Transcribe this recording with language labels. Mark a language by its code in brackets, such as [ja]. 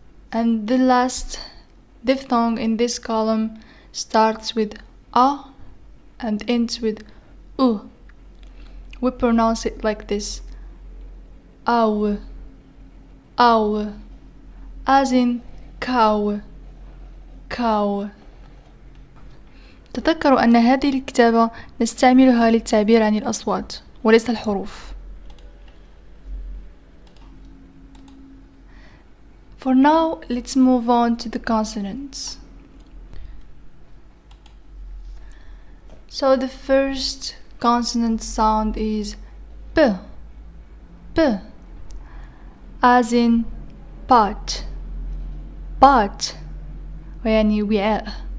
[en] And the last diphthong in this column starts with a and ends with u. We pronounce it like this: au, au, as in cow, cow. [ar] تذكروا أن هذه الكتابة نستعملها للتعبير عن الأصوات وليس الحروف. [en] For now, let's move on to the consonants. So the first consonant sound is p, p, as in pot, pot, [ar] يعني وعاء.